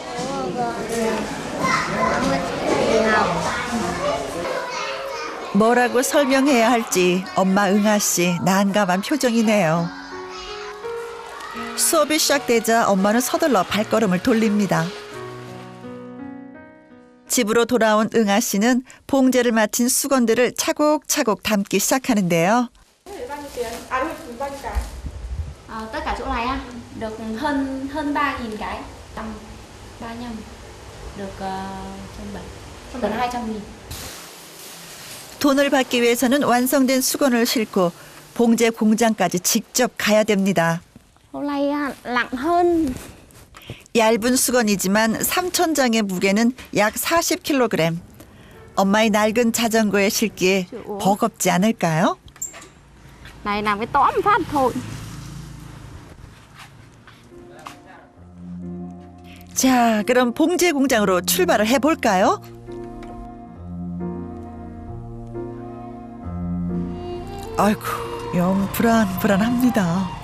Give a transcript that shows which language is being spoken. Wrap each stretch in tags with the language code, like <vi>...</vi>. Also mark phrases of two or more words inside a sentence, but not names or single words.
<ko>뭐라고 설명해야 할지 엄마 응아 씨 난감한 표정이네요. 수업이 시작되자 엄마는 서둘러 발걸음을 돌립니다. 집으로 돌아온 응아 씨는 봉제를 마친 수건들을 차곡차곡 담기 시작하는데요.</ko> <vi>Tất cả chỗ này á, được hơn 3.000 cái, 135 được 170, gần 200.000.</vi> <ko>돈을 받기 위해서는 완성된 수건을 싣고 봉제 공장까지 직접 가야 됩니다.</ko> <vi>Hôm nay nặng hơn.</vi> <ko>얇은 수건이지만 3,000장의 무게는 약 40kg. 엄마의 낡은 자전거에 실기에 버겁지 않을까요?</ko> <vi>Này làm cái tõm phát thôi.</vi> <ko>자, 그럼 봉제 공장으로 출발을 해볼까요? 아이고, 영 불안합니다.</ko>